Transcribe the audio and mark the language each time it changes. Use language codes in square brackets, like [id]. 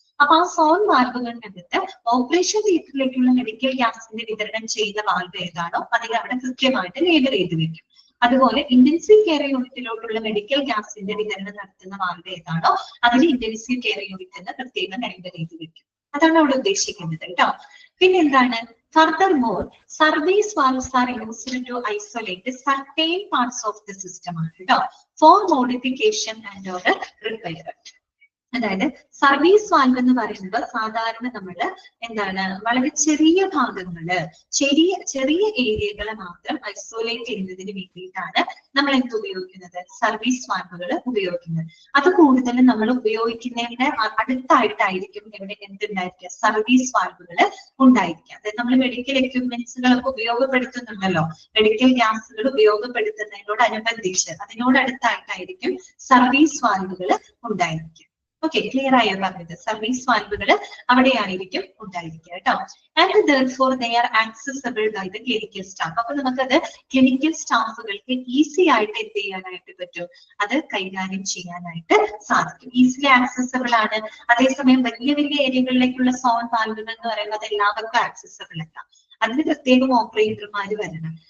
[ml] അപ്പൊ ആ zone വാൽവുകളിനകത്ത് operation തിയേറ്ററിലേക്കുള്ള medical ഗ്യാസിന്റെ വിതരണം ചെയ്യുന്ന വാൽവ് ഏതാണോ അതിൽ അവിടെ കൃത്യമായിട്ട് ലേബൽ ചെയ്ത് വെക്കും. അതുപോലെ ഇന്റൻസീവ് കെയർ യൂണിറ്റിലോട്ടുള്ള മെഡിക്കൽ ഗ്യാസിന്റെ വിതരണം നടത്തുന്ന വാൽവ് ഏതാണോ അതിൽ ഇന്റൻസീവ് കെയർ യൂണിറ്റ് എന്ന് പ്രത്യേകം ലേബൽ ചെയ്ത് വെക്കും. അതാണ് അവിടെ ഉദ്ദേശിക്കുന്നത് കേട്ടോ. പിന്നെന്താണ്, [en] furthermore service valves are used to isolate certain parts of the system [ml] ആണ് കേട്ടോ [en] for modification and or repair. [ml] അതായത് സർവീസ് വാൽവ് എന്ന് പറയുന്നത് സാധാരണ നമ്മള് എന്താണ് വളരെ ചെറിയ ഭാഗങ്ങള് ചെറിയ ഏരിയകളെ മാത്രം ഐസോലേറ്റ് ചെയ്യുന്നതിന് വേണ്ടിയിട്ടാണ് നമ്മൾ എന്ത് ഉപയോഗിക്കുന്നത്, സർവീസ് വാൽവുകൾ ഉപയോഗിക്കുന്നത്. അത് കൂടുതലും നമ്മൾ ഉപയോഗിക്കുന്നതിന്റെ അടുത്തായിട്ടായിരിക്കും ഇവിടെ എന്തുണ്ടായിരിക്കുക, സർവീസ് വാൽവുകൾ ഉണ്ടായിരിക്കുക. അതായത് നമ്മൾ മെഡിക്കൽ എക്യുപ്മെന്റ്സുകളൊക്കെ ഉപയോഗപ്പെടുത്തുന്നുണ്ടല്ലോ, മെഡിക്കൽ ഗ്യാസുകൾ ഉപയോഗപ്പെടുത്തുന്നതിനോടനുബന്ധിച്ച് അതിനോടടുത്തായിട്ടായിരിക്കും സർവീസ് വാൽവുകൾ ഉണ്ടായിരിക്കുക. ഓക്കെ, ക്ലിയർ ആയോ പറഞ്ഞത്? സർവീസ് വാൽവുകൾ അവിടെയായിരിക്കും ഉണ്ടായിരിക്കുക കേട്ടോ. [en] And therefore they are accessible by the clinical staff. [ml] അപ്പൊ നമുക്കത് ക്ലിനിക്കൽ സ്റ്റാഫുകൾക്ക് ഈസി ആയിട്ട് എന്ത് ചെയ്യാനായിട്ട് പറ്റും, അത് കൈകാര്യം ചെയ്യാനായിട്ട് സാധിക്കും. ഈസിലി ആക്സസബിൾ ആണ്. അതേസമയം വലിയ വലിയ ഏരിയകളിലേക്കുള്ള സോൺ വാൽവുകൾ എന്ന് പറയുന്നത് എല്ലാവർക്കും ആക്സസബിൾ അല്ല, അതിന് പ്രത്യേകം ഓപ്പറേറ്റർമാർ വരണം.